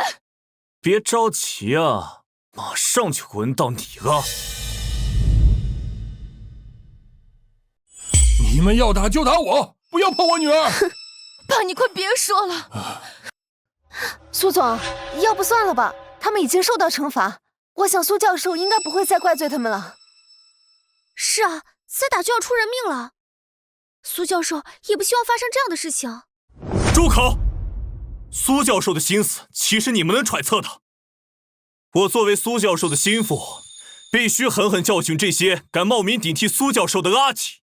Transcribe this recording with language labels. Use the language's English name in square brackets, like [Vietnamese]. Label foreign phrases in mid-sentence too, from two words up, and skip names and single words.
[Chinese] 別着急啊，馬上就輪到你了。你們要打就打我，不要碰我女兒。爸，你快別說了。蘇總，要不算了吧，他們已經受到懲罰，我想蘇教授應該不會再怪罪他們了。是啊，再打就要出人命了。蘇教授也不希望發生這樣的事情。住口！蘇教授的心思豈是你們能揣測的？我作為蘇教授的心腹，必須狠狠教訓這些敢冒名頂替蘇教授的阿耆。